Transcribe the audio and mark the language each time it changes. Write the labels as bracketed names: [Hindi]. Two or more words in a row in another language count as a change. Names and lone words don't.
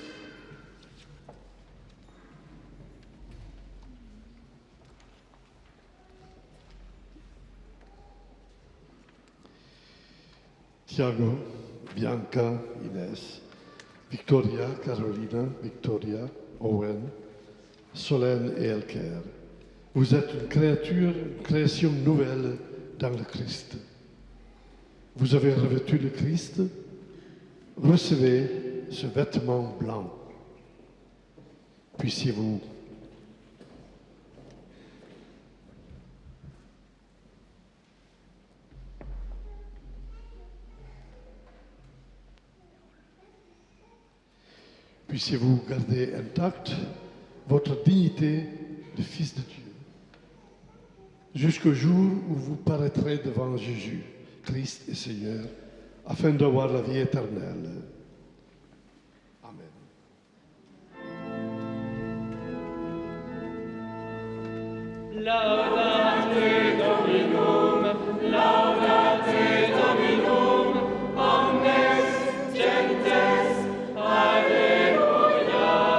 [French] Tiago, Bianca, Inès, Victoria, Carolina, Victoria, Owen, Solène et Elker. Vous êtes une création nouvelle dans le Christ. Vous avez revêtu le Christ. Recevez ce vêtement blanc. Puissiez-vous Puissiez-vous garder intacte votre dignité de fils de Dieu, jusqu'au jour où vous paraîtrez devant Jésus, Christ et Seigneur, afin d'avoir la vie éternelle. Amen. [Latin] Laudate Dominum, laudate Dominum, omnes gentes, Alleluia.